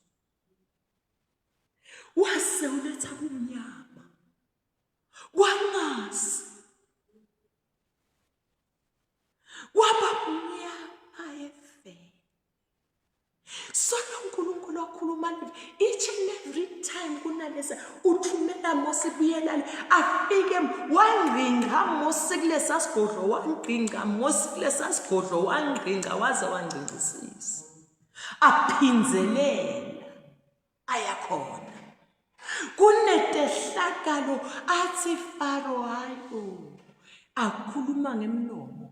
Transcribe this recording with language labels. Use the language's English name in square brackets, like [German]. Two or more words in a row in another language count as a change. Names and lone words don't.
[Swati] Wase uletha kumnyama. Kwangasi. Waba mnyama efe. Sona uNkulunkulu wakhuluma [English] each and every time [Swati] kunalesa uthumela Mose buyelale afike wangqinga Mose kulesa sigodlo wangqinga Mose kulesa sigodlo wangqinga waze wangqingisisa. Aphinzelela ayakhona. Kunetehlakalo athi Faro hayo akhuluma ngemlomo.